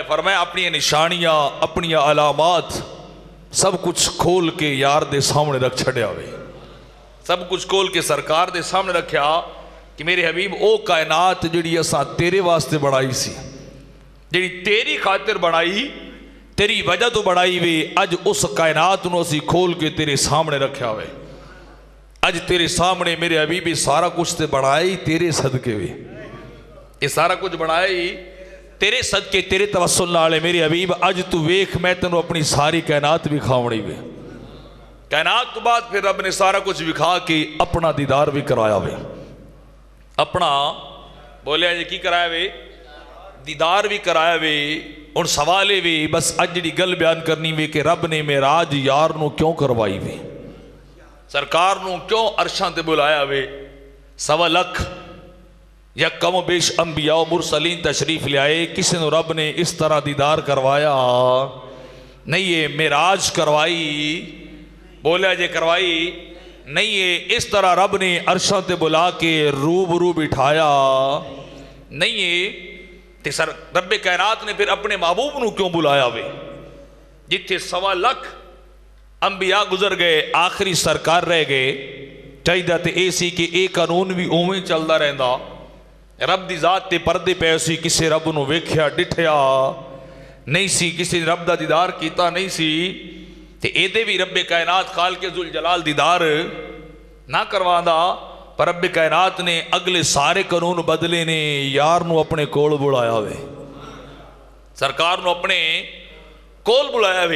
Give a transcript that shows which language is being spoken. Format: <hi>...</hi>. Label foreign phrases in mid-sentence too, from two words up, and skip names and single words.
<pa>فرمایا اپنی نشانیاں اپنی علامات سب کچھ کھول کے یار دے سامنے رکھ چھڑیا ہوئے، سب کچھ کھول کے سرکار دے سامنے رکھیا کہ میرے حبیب او کائنات جڑی اساں تیرے واسطے بڑھائی سی، جڑی تیری خاطر بڑھائی، تیری وجہ تو بڑھائی وے، اج اس کائنات نو اسی کھول کے تیرے سامنے رکھیا ہوئے۔ اج تیرے سامنے میرے حبیبی سارا کچھ تے بڑھائی تیرے صدقے وے، یہ سارا کچھ بڑھائی تیرے صدقے تیرے توسل نالے میرے حبیب۔ اج تو ویکھ میں تینوں اپنی ساری کائنات بھی کھاونی وے، کائنات تو بعد پھر رب نے سارا کچھ بھی کھا کے اپنا دیدار بھی کرایا وے، اپنا بولیا جی کی کرایا وے، دیدار بھی کرایا وے۔ اور سوالے وے بس اج جڑی گل بیان کرنی وے کہ رب نے معراج یار نو کیوں کروائی وے، سرکار نو کیوں عرشاں تے بلایا وے۔ 1.25 لاکھ یا کم و بیش انبیاء و مرسلین تشریف لے آئے، کسی نے رب نے اس طرح دیدار کروایا نہیں، یہ معراج کروائی بولیا جے کروائی نہیں، یہ اس طرح رب نے عرشاں تے بلا کے روبرو بٹھایا نہیں، یہ سر رب کائنات نے پھر اپنے محبوب نو کیوں بلایا وے، جتھے 1.25 لاکھ انبیاء گزر گئے آخری سرکار رہ گئے۔ چاہیے تے اے سی کہ اے قانون بھی اوویں چلدا رہندا، رب دی ذات تے پردے پے سی، کسے رب نو ویکھیا ڈٹھیا نہیں سی، کسی رب دا دیدار کیتا نہیں سی، تے اے دے بھی رب کائنات خالق ذوالجلال دیدار نہ کرواندا، پر رب کائنات نے اگلے سارے قانون بدلے نے یار نو اپنے کول بلایا ہوئے، سرکار نو اپنے کول بلایا ہوئے۔</pa>